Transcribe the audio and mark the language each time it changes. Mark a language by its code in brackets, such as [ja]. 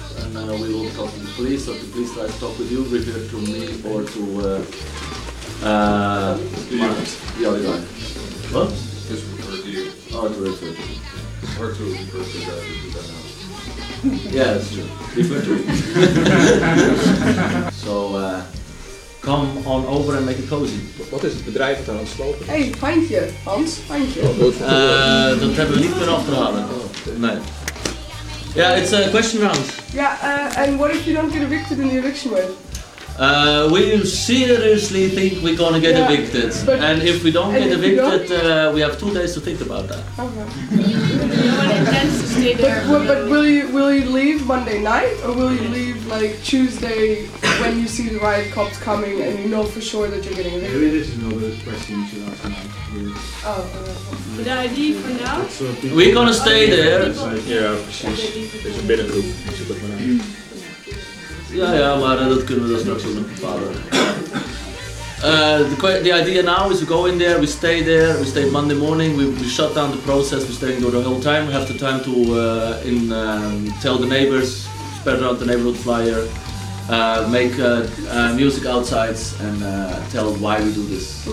[en] And we will talk to the police, or the police try to talk with you, refer to me or to the other guy. What? Just refer to you. Oh, to refer to you. Or to refer to the guy who did that now. Yeah, that's true. Refer to So, come on over and make it cozy. What is [nl] het bedrijf dat aan het slopen? Hey, pijntje, Hans, pijntje. Dat hebben we niet meer af te halen. Nee. [en] Yeah, it's a question round. Yeah, and what if you don't get evicted in the eviction wave? We seriously think we're gonna get evicted. And if we don't get evicted, we have 2 days to think about that. Okay. But will you leave Monday night, or will you leave like Tuesday when you see the riot cops coming and you know for sure that you're getting evicted? Maybe this is another question you should ask now. Would I leave for now? So we're gonna stay there. Yeah, there's a bit of room. Yeah, yeah, [nl] maar dat kunnen we dan straks ook nog bepalen. [en] The idea now is we go in there, we stay there, we stay Monday morning, we shut down the process, we stay in there the whole time, we have the time to tell the neighbors, spread around the neighborhood flyer, make music outside and tell why we do this.